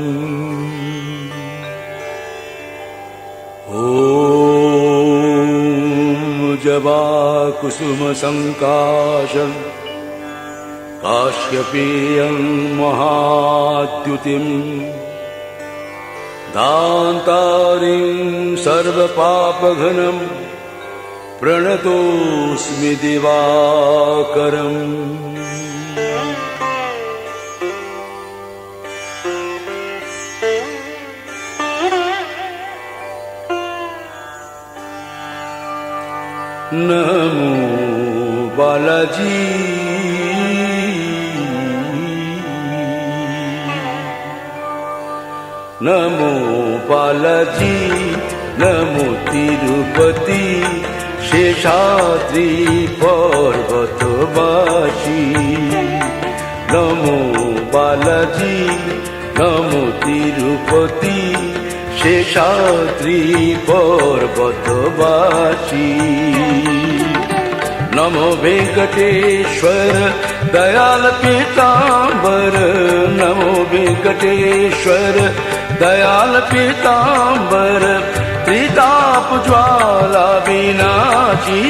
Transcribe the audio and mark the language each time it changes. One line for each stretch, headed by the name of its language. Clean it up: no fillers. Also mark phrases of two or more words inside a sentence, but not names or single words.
Sanskrit: ওম জবা কুসুম সংকাশম কাশ্যপেয়ং মহাদ্যুতিম দান্তারিং সর্বপাপঘ্নম प्रणतोऽस्मि दिवाकरम्।
Hindi: नमो बालाजी। नमो बालाजी, नमो तिरुपति, शेषाद्रि पर्वतवासी। नमो बालाजी, नमो तिरुपति, शेषाद्रि पर्वतवासी। নমো वेंकटेश्वर दयाल पीतांबर, नमो वेंकटेश्वर दयाल पीतांबर, त्रिताप ज्वाला विनाशी।